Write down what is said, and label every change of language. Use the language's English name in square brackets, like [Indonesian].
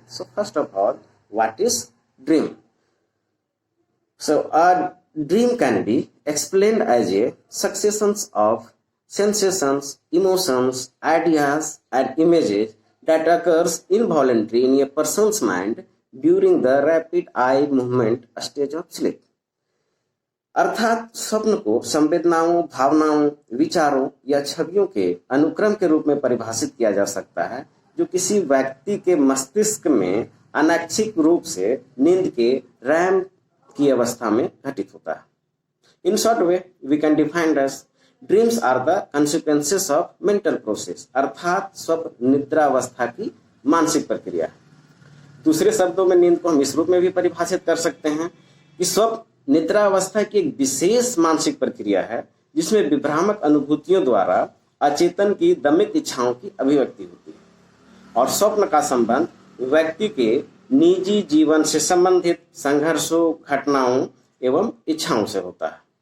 [English] So, first of all, what is dream? So, a dream can be explained as a succession of sensations, emotions, ideas, and images that occurs involuntarily in a person's mind during the rapid eye movement stage of sleep. [Hindi] अर्थात स्वप्न को संवेदनाओं, भावनाओं, विचारों या छवियों के अनुक्रम के रूप में परिभाषित किया जा सकता है जो किसी व्यक्ति के मस्तिष्क में अनैच्छिक रूप से नींद के रैम की अवस्था में घटित होता है. [English] In short way, we can define as dreams are the consequences of mental process. [Hindi] अर्थात स्वप्न निद्रा अवस्था की मानसिक प्रक्रिया है. दूसरे शब्दों में नींद को हम इस रूप में भी परिभाषित कर सकते हैं कि स्वप्न निद्रा अवस्था की एक विशेष मानसिक प्रक्रिया है जिसमें विभ्रामक अनुभूतियों द्वारा अचेतन की दमित इच्छाओं की अभिव्यक्ति होती है और स्वप्न का संबंध व्यक्ति के निजी जीवन से संबंधित संघर्षों, घटनाओं एवं इच्छाओं से होता है.